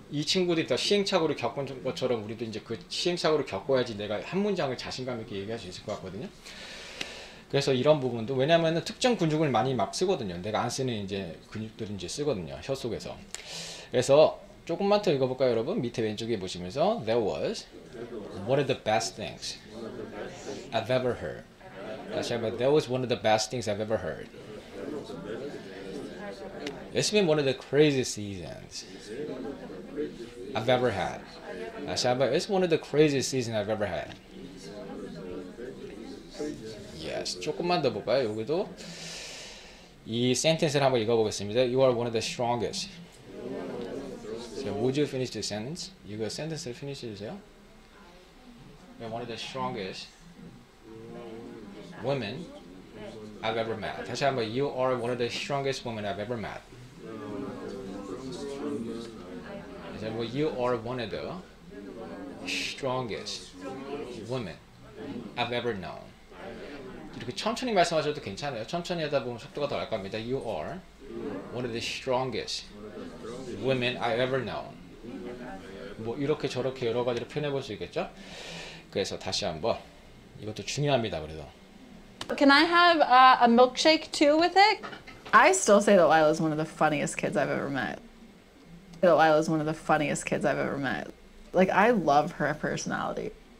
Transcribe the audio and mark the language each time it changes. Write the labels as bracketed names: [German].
[Korean] 이 친구들이 다 시행착오를 겪은 것처럼 우리도 이제 그 시행착오를 겪어야지 내가 한 문장을 자신감 있게 얘기할 수 있을 것 같거든요. 그래서 이런 부분도, 왜냐면은 특정 근육을 많이 막 쓰거든요. 내가 안 쓰는 이제 근육들은 이제 쓰거든요, 혀 속에서. 그래서 조금만 더 읽어볼까요, 여러분? 밑에 왼쪽에 보시면서 [English] That was one of the best things I've ever heard. [Korean] 다시 한번, [English] That was one of the best things I've ever heard. It's been one of the craziest seasons I've ever had. [Korean] 다시 한번, [English] It's one of the craziest seasons I've ever had. [Korean] Yes. 조금만 더 볼까요? 여기도 이 센텐스를 한번 읽어보겠습니다. [English] You are one of the strongest. So would you finish the sentence? [Korean] 이거 센텐스를 finish 해주세요. [English] You are one of the strongest women I've ever met. [Korean] 다시 한번, [English] You are one of the strongest women I've ever met. [Korean] 다시 한번, [English] You are one of the strongest women I've ever known. [Korean] 이렇게 천천히 말씀하셔도 괜찮아요. 천천히 하다 보면 속도가 더 날 겁니다. [English] You are one of the strongest women I've ever known. [Korean] 뭐 이렇게 저렇게 여러 가지로 표현해 볼 수 있겠죠? 그래서 다시 한번, 이것도 중요합니다. 그래도 [English] Can I have a milkshake too with it? I still say that Lila's one of the funniest kids I've ever met. That Lila's one of the funniest kids I've ever met. Like, I love her personality.